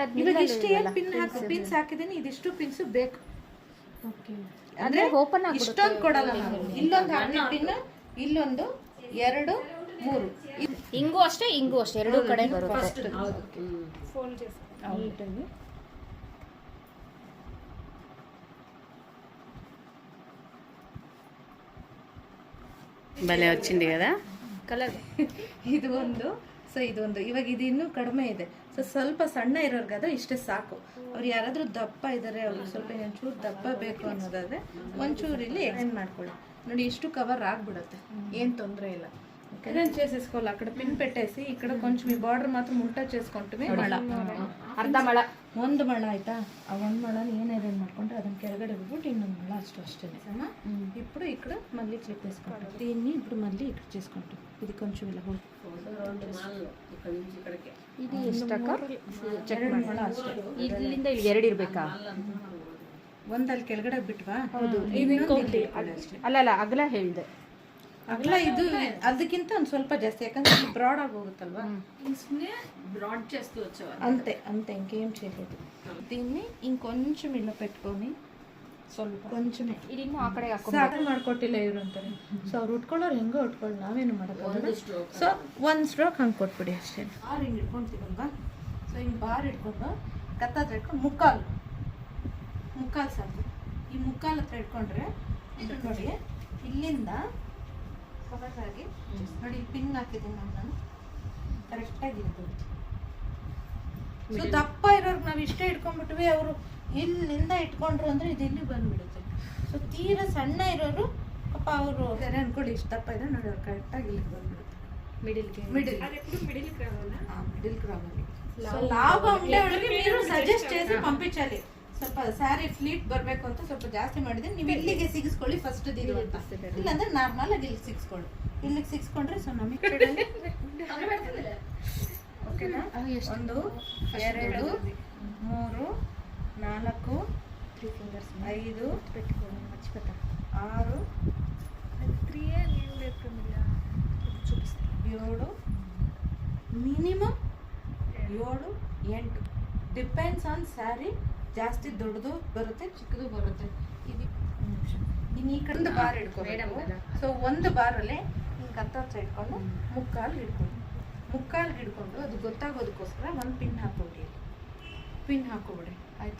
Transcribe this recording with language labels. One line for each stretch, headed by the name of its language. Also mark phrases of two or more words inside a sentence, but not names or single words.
Kannada: ಇವಾಗ ಇಷ್ಟು ಏನು ಪಿನ್ಸ್ ಹಾಕಿದ್ದೀನಿ, ಇದಿಷ್ಟು ಪಿನ್ಸ್ ಬೇಕು. ಓಕೆ, ಅಂದ್ರೆ ಓಪನ್ ಆಗಿ ಇಷ್ಟೊಂದು ಕೊಡಲ್ಲ ನಾವು. ಇಲ್ಲೊಂದು ಹಾಕ್ತೀವಿ ಪಿನ್, ಇಲ್ಲೊಂದು 2 3 ಹಿಂಗೂ ಅಷ್ಟೇ ಎರಡೂ ಕಡೆ ಬರುತ್ತೆ. ನೀಟಾಗಿ
Telugu: భలే వచ్చింది కదా
Kannada: ಕಲರ್. ಇದು ಒಂದು. ಸೊ ಇದೊಂದು. ಇವಾಗ ಇದು ಇನ್ನೂ ಕಡಿಮೆ ಇದೆ. ಸೊ ಸ್ವಲ್ಪ ಸಣ್ಣ ಇರೋರ್ಗಾದ್ರೆ ಇಷ್ಟೇ ಸಾಕು. ಅವ್ರು ಯಾರಾದರೂ ದಪ್ಪ ಇದ್ದಾರೆ, ಅವ್ರಿಗೆ ಸ್ವಲ್ಪ ಒಂಚೂರು ದಪ್ಪ ಬೇಕು ಅನ್ನೋದಾದ್ರೆ ಒಂಚೂರು ಇಲ್ಲಿ ಎಕ್ಸ್ಟೆಂಡ್ ಮಾಡ್ಕೊಳ್ಳಿ. ನೋಡಿ ಇಷ್ಟು ಕವರ್ ಆಗ್ಬಿಡುತ್ತೆ, ಏನು ತೊಂದರೆ ಇಲ್ಲ.
Telugu: ఐరన్ చేసేసుకోవాలి. అక్కడ పిన్ పెట్టేసి ఇక్కడ కొంచెం ఈ బార్డర్ మాత్రం ಉಲ್ಟಾ చేసుకుంటే ಮಳ
Kannada: ಅರ್ಧ ಮಳ ಒಂದು ಮಳ ಆಯ್ತಾ. ಆ ಒಂದು ಮಳನ ಏನು ಐರನ್ ಮಾಡ್ಕೊಂಡ್ರೆ ಅದನ್ನ ಕೆಳಗಡೆ ಬಿಟ್ಬಿಟ್ಟು ಇನ್ನೊಂದು ಮಳ అಷ್ಟೇ.
Telugu: ఇప్పుడు ఇక్కడ మళ్ళీ క్లిప్ వేసుకుంటాం. దీన్ని ఇప్పుడు మళ్ళీ ఇక్కడ చేసుకుంటాం. ఇది కొంచెం ఇలా
Kannada: ಇದು ಎಷ್ಟಕ್ಕ ಚೆಕ್ ಮಳ ಅಷ್ಟೇ. ಇಲ್ಲಿಂದ ಇಲ್ಲಿ 2 ಇರಬೇಕಾ? ಒಂದಲ್ಲಿ ಕೆಳಗಡೆ ಬಿಟ್ವಾ? ಹೌದು. ಅಲ್ಲ ಅಗಲ ಹೇಳಿದೆ. ಅಗಲ ಇದು ಅದಕ್ಕಿಂತ ಒಂದು ಸ್ವಲ್ಪ ಜಾಸ್ತಿ, ಯಾಕಂದ್ರೆ
Telugu: ఇది బ్రాడ్
Kannada: ಆಗಿ ಹೋಗುತ್ತಲ್ವಾ.
Telugu: బ్రాడ్ చేస్తూ వచ్చేవారు. అంతే అంతే, ఇంకేం చేయలేదు. దీన్ని ఇంకొంచెం ఇలా పెట్టుకొని ಸ್ವಲ್ಪ కొంచెమే
Kannada: ಇನ್ನು ಆ ಕಡೆ ಸಾಕು ಮಾಡ್ಕೊಟ್ಟಿಲ್ಲ ಇವ್ರು ಅಂತಾರೆ. ಸೊ ಅವ್ರು ಉಟ್ಕೊಳ್ಳೋರು ಹೆಂಗೋ ಉಟ್ಕೊಳ್ಳಿ, ನಾವೇನು ಮಾಡೋದು. ಸೊ ಒಂದು ಸ್ಟ್ರೋಕ್ ಹಂಗೆ ಕೊಟ್ಬಿಡಿ ಅಷ್ಟೇ. ಬಾರ್ ಹಿಂಗೆ ಇಟ್ಕೊಳ್ತೀವಲ್ವಾ, ಸೊ ಹಿಂಗೆ ಬಾರ್ ಇಟ್ಕೊಂಡು ಕತ್ತಾತ್ರ ಇಟ್ಕೊಂಡು ಮುಕ್ಕಾಲು ಸಾಕು. ಈ ಮುಕ್ಕಾಲು ಹತ್ರ ಇಟ್ಕೊಂಡ್ರೆ ಇದು ನೋಡಿ, ಇಲ್ಲಿಂದ ಕರೆಕ್ಟಾಗಿ ನೋಡಿ ಪಿನ್ ಹಾಕಿದ್ದೀನಿ ನಾನು, ಕರೆಕ್ಟಾಗಿ ಇರ್ಬೋದು. ಸೊ ದಪ್ಪ ಇರೋರ್ಗೆ ನಾವು ಇಷ್ಟೇ ಇಟ್ಕೊಂಡ್ಬಿಟ್ವಿ, ಅವರು ಇಲ್ಲಿಂದ ಇಟ್ಕೊಂಡ್ರು ಅಂದರೆ ಇದು ಇಲ್ಲಿ ಬಂದ್ಬಿಡುತ್ತೆ. ಸೊ ತೀರಾ ಸಣ್ಣ ಇರೋರು ಪಾಪ ಅವರು ಅನ್ಕೊಳ್ಳಿ ಇಷ್ಟು ದಪ್ಪ ಇದೆ ನೋಡಿ, ಅವ್ರು ಕರೆಕ್ಟಾಗಿ ಇಲ್ಲಿಗೆ ಬಂದ್ಬಿಡುತ್ತೆ.
Telugu: మిడిల్ క్రావాలి. సో లావుగా ఉండేవాళ్ళకి మీరు సజెస్ట్ చేసి పంపించాలి.
Kannada: ಸ್ವಲ್ಪ
English: saree pleat
Kannada: ಬರಬೇಕು ಅಂತ ಸ್ವಲ್ಪ ಜಾಸ್ತಿ ಮಾಡಿದ್ರೆ ನೀವು ಇಲ್ಲಿಗೆ ಸಿಗಿಸ್ಕೊಳ್ಳಿ ಫಸ್ಟ್ ದೀರು ಅಂತ, ಇಲ್ಲಾಂದ್ರೆ ನಾರ್ಮಲ್ ಆಗಿ ಇಲ್ಲಿಗೆ ಸಿಗಿಸ್ಕೊಳ್ಳಿ. ಇಲ್ಲಿಗೆ ಸಿಗಿಸ್ಕೊಂಡ್ರೆ ಸೊ ನಮಗೆ ಓಕೆನಾ?
Telugu: 1 2 3 4 3 ಫಿಂಗರ್ಸ್ 5 పెట్టుకోండి, మర్చిపోతా 6 3 నేను లేకుమిಲ್ಲ చూపిస్తాను 7 మినిమం 7 8
English: depends on saree.
Kannada: ಜಾಸ್ತಿ ದೊಡ್ಡದು ಬರುತ್ತೆ, ಚಿಕ್ಕದು ಬರುತ್ತೆ. ಇದು ಇನ್ನು ಈ ಕಡೆ ಬಾರ್ ಇಟ್ಕೊಂಡು, ಸೊ ಒಂದು ಬಾರಲ್ಲಿ ಹಿಂಗೆ ಕತ್ತ ಇಟ್ಕೊಂಡು ಮುಕ್ಕಾಲ್ಗೆ ಹಿಡ್ಕೊಂಡು ಅದು ಗೊತ್ತಾಗೋದಕ್ಕೋಸ್ಕರ ಒಂದು ಪಿನ್ ಹಾಕೋಬಿಡಿ ಆಯ್ತಾ.